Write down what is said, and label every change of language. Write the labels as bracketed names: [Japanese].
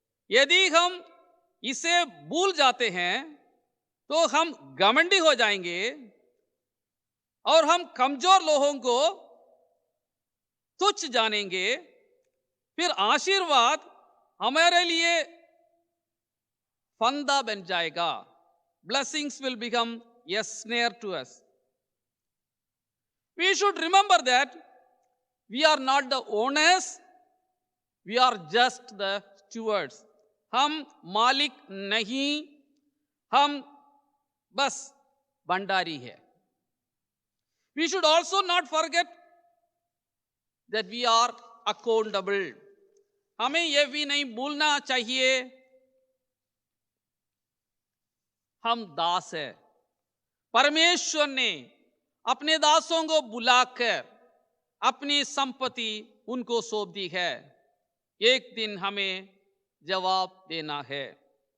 [Hindi] यदि हम इसे भूल जाते हैं तो हम घमंडी हो जाएंगे और हम कमजोर लोगों को तुच्छ जानेंगे, फिर आशीर्वाद हमारे लिए फंदा बन जाएगा। [English] Blessings will become a snare to us. We should remember that we are not the owners, we are just the stewards. [Hindi] हम मालिक नहीं, हम बस भंडारी है। [English] We should also not forget that we are accountable. [Hindi] हमें यह भी नहीं भूलना चाहिए हम दास है। परमेश्वर ने अपने दासों को बुलाकर अपनी संपत्ति उनको सौंप दी है। एक दिन हमें जवाब देना है।